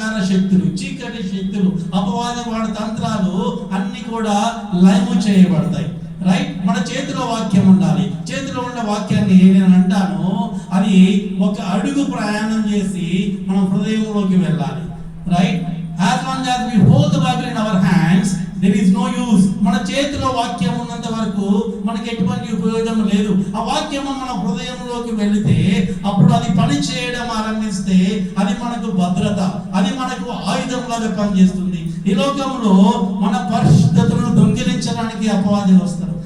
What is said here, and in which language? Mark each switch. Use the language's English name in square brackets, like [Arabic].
[Telugu] శక్తులు, చీకటి శక్తులు, అపవాది వాడి తంత్రాలు అన్ని కూడా లయము చేయబడతాయి. రైట్? మన చేతిలో వాక్యం ఉండాలి. చేతిలో ఉన్న వాక్యాన్ని నేను అంటాను, అది ఒక అడుగు ప్రయాణం చేసి మన హృదయంలోకి వెళ్ళాలి. Right? [English] As long as we hold the Bible in our hands, there is no use. [Telugu] మన చేతిలో వాక్యం ఉన్నంత వరకు మనకి ఎటువంటి ఉపయోగం లేదు. ఆ వాక్యం మన హృదయంలోకి వెళితే అప్పుడు అది పని చేయడం ఆరంభిస్తే అది మనకు భద్రత, అది మనకు ఆయుధంలాగా పనిచేస్తుంది. ఈ లోకంలో మన పరిశుద్ధతను దొంగిలించడానికి అపవాది వస్తారు.